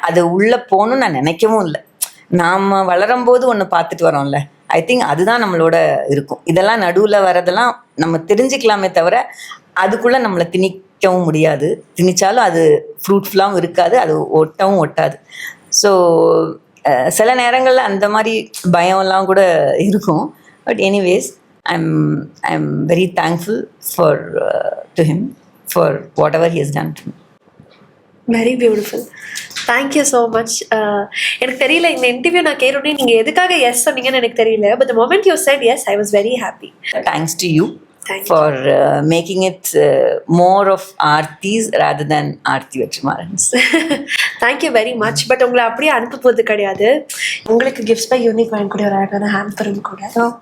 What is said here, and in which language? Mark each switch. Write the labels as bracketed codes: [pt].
[ta] அது உள்ளே போகணும்னு நான் நினைக்கவும் இல்லை. நாம் வளரும்போது ஒன்று பார்த்துட்டு வரோம்ல, ஐ திங்க் அதுதான் நம்மளோட இருக்கும். இதெல்லாம் நடுவில் வரதெல்லாம் நம்ம தெரிஞ்சுக்கலாமே தவிர அதுக்குள்ளே நம்மளை திணிக்கவும் முடியாது. திணிச்சாலும் அது ஃப்ரூட்ஃபுல்லாகவும் இருக்காது, அது ஒட்டவும் ஒட்டாது. ஸோ சில நேரங்களில் அந்த மாதிரி பயம்லாம் கூட இருக்கும். [en] But anyways, I'm very thankful to him for whatever he has done to me. Very beautiful. Thank you so much. [ta] எனக்கு தெரியல, இந்த இன்டர்வியூ நான் கேட்டோடனே நீங்கள் எதுக்காக எஸ் சொன்னீங்கன்னு எனக்கு தெரியல. [en] But the moment you said yes, I was very happy. Thanks to you for making it more of Aarti's rather than Aarti Vetrimaran's. Thank you very much. [ta] But உங்களை அப்படியே அனுப்ப போகிறது கிடையாது. உங்களுக்கு கிஃப்ட்ஸ் பை யூனிக் வாங்கி கூட ஒரு அழகான ஹேம்பரும் கூட.